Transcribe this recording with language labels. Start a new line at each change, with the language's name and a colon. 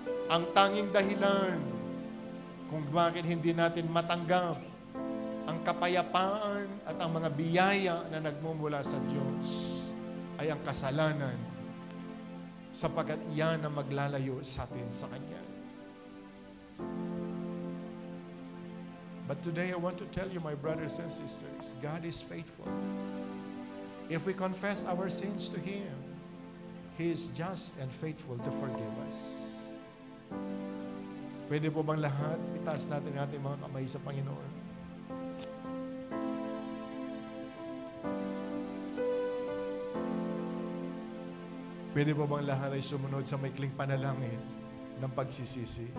Filipino: Ang tanging dahilan kung bakit hindi natin matanggap ang kapayapaan at ang mga biyaya na nagmumula sa Diyos ay ang kasalanan, sapagat iyan ang maglalayo sa atin sa Kanya.
English: But today I want to tell you, my brothers and sisters, God is faithful. If we confess our sins to Him, He is just and faithful to forgive us.
Filipino: Pwede po bang lahat itaas natin ang ating mga kamay sa Panginoon? Pwede po bang lahat ay sumunod sa maikling panalangin ng pagsisisi?